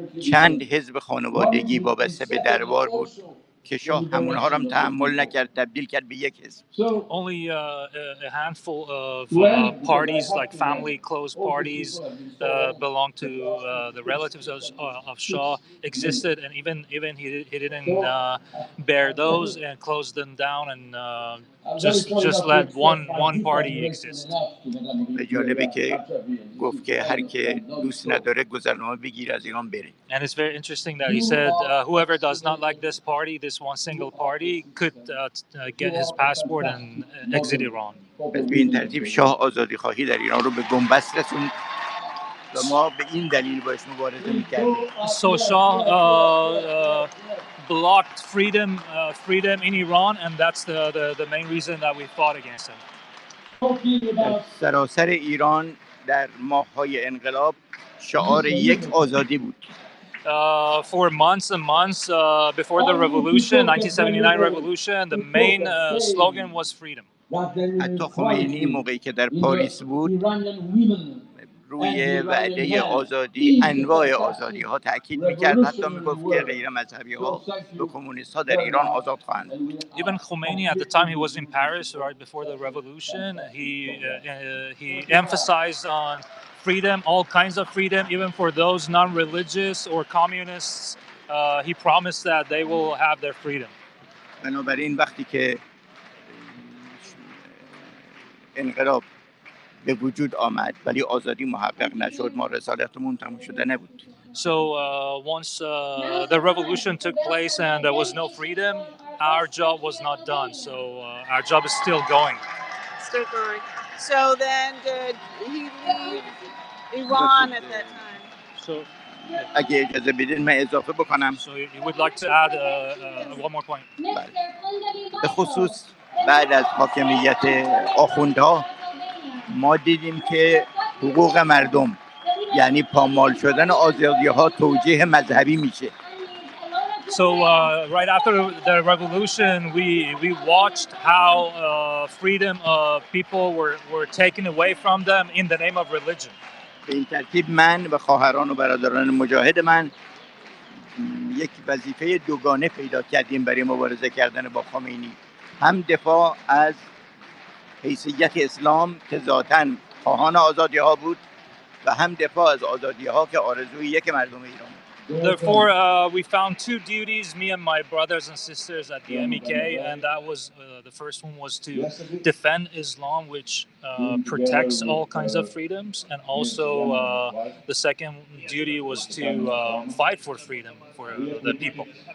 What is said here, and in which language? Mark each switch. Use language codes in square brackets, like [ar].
[fa] چند حزب خانوادگی وابسته به دربار بود که شاه همونها رو هم تحمل نکرد، تبدیل کرد به یک حزب. [en] Only a handful of parties, like family close parties, belong to the relatives of Shah existed, and even he didn't bear those and closed them down and just let one party exist. [fa] جالبه که گفت که هر که دوست نداره گذرنامه بگیر از ایران بره. [en] And it's very interesting that he said whoever does not like this party, this one single party, could get his passport and exit Iran. [fa] به این ترتیب شاه آزادی خواهی در ایران رو به بنبست رسوند و ما به این دلیل باش مبارزه می‌کردیم. [en] So Shah blocked freedom in Iran, and that's the main reason that we fought against him. [fa] سراسر ایران در ماه‌های انقلاب شعار یک آزادی بود. [en] For months and months before the revolution, 1979 revolution, the main slogan was freedom. [fa] حتی خمینی موقعی که در پاریس بود روی وعده آزادی، انواع آزادی ها تاکید میکرد، حتی میگفت که غیر مذهبی ها و کمونیست ها در ایران آزاد خواهند بود. [en] Even Khomeini, at the time he was in Paris right before the revolution, he emphasized on freedom, all kinds of freedom, even for those non-religious or communists. He promised that they will have their freedom. [fa] بنابراین وقتی که انقلاب به وجود آمد ولی آزادی محقق نشد، ما رسالتمون تموم شده نبود. [en] So once the revolution took place and there was no freedom, our job was not done. So our job is still going. Still going. So then did he leave Iran at that time? So [fa] اگه اجازه بدین من اضافه بکنم. [en] So you would like to add one more point? [fa] بله. به خصوص بعد از حاکمیت آخوندها ما دیدیم که حقوق مردم یعنی پامال شدن آزادی‌ها توجیه مذهبی میشه. [en] So right after the revolution, we watched how freedom of people were taken away from them in the name of religion. [fa] به این ترتیب من و خواهران و برادران مجاهد من یک وظیفه دوگانه پیدا کردیم برای مبارزه کردن با خمینی، هم دفاع از حیثیت اسلام که ذاتاً خواهان آزادی‌ها بود و هم دفاع از آزادی‌ها که آرزوی یک مردم ایران. [en] Therefore, we found two duties, me and my brothers and sisters at the MEK, and that was the first one was to defend Islam, which protects all kinds of freedoms, and also the second duty was to fight for freedom for the people.